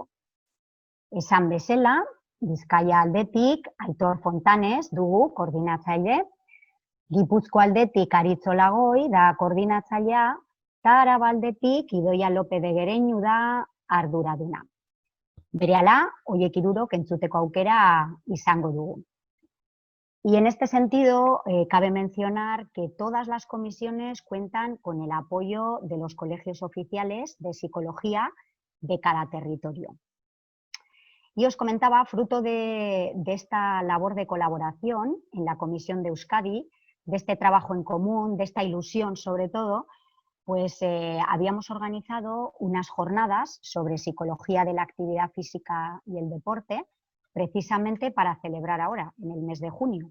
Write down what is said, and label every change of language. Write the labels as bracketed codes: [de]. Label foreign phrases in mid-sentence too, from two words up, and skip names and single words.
[eu] Esan bezala, Bizkaia aldetik Aitor Fontanes dugu koordinatzaile, Gipuzkoa aldetik Aritz Olagoi da koordinatzailea, eta Araba aldetik Idoia López de Gereñu da arduraduna. Berehala, horiek 3 entzuteko aukera izango dugu. [es] Y en este sentido, cabe mencionar que todas las comisiones cuentan con el apoyo de los colegios oficiales de psicología de cada territorio. Y os comentaba, fruto de esta labor de colaboración en la Comisión de Euskadi, de este trabajo en común, de esta ilusión sobre todo, pues habíamos organizado unas jornadas sobre psicología de la actividad física y el deporte, precisamente para celebrar ahora, en el mes de junio.